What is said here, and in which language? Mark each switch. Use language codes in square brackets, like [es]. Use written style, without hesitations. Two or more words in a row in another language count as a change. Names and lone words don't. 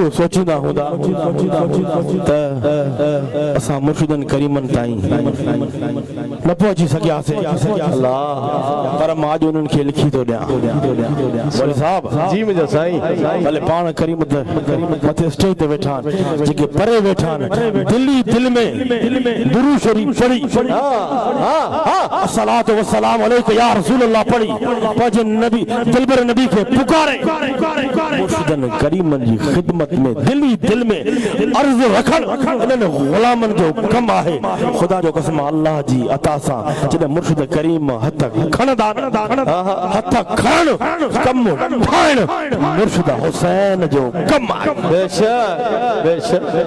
[sd] सोचींदा हूंदा त असां मुर्शिदनि करीमनि ताईं न पहुची सघियासीं पर मां अॼु उन्हनि खे लिखी थो ॾियां वली साहब जी मुंहिंजो साईं भले पाण करीम मथे स्टेज ते वेठा जेके परे वेठा दिल में दुरूद शरीफ पढ़ी [ar] الصلاة والسلام عليك يا رسول الله [sd] पढ़ी पंहिंजे नबी दिलबर नबी खे पुकारे मुर्शिदनि करीमनि जी खिदमत में दिल में अर्ज़ रखण इन्हनि ग़ुलामनि जो कमु आहे ख़ुदा जो कसम अल्लाह जी अता सां जॾहिं मुर्शिद करीम हथ खणंदा हथ खणण कमु ठाहिण मुर्शिद हुसैन जो कमु आहे बेशक